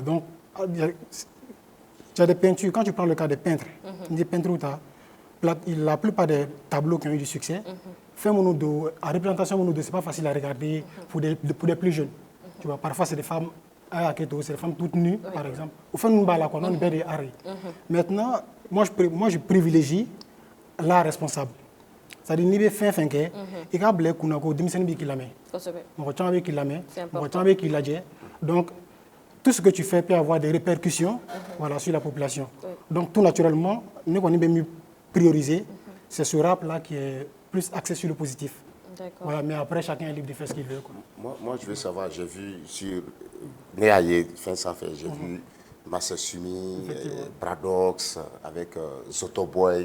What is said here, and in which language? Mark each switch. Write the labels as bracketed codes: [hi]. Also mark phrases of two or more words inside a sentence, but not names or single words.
[fr] Donc, tu as des peintures. Quand tu prends le cas des peintres, des peintres où la plupart des tableaux qui ont eu du succès, fait à représentation, ce n'est pas facile à regarder pour des plus jeunes. Tu vois, parfois, c'est des femmes, c'est des femmes toutes nues, par exemple. Au fond, nous, là, on a des arrêts. Maintenant, moi, je privilégie l'art responsable. C'est-à-dire, [bm] ni be fin fin ke i ka bila kunna ko denmisɛnnin b'i k'i lamɛn mɔgɔ caman bɛ k'i lamɛn mɔgɔ caman bɛ k'i lajɛ [fr] donc tout ce que tu fais peut avoir des répercussions voilà, sur la population donc tout naturellement [bm] ne kɔni bɛ min [fr] prioriser c'est ce rap là qui est plus axé sur le positif. Voilà, mais après chacun est libre de faire ce qu'il veut quoi. Moi je veux savoir, j'ai vu sur Néaye fin sans fait, j'ai vu Massa Sumi, Bradox avec Zoto Boy.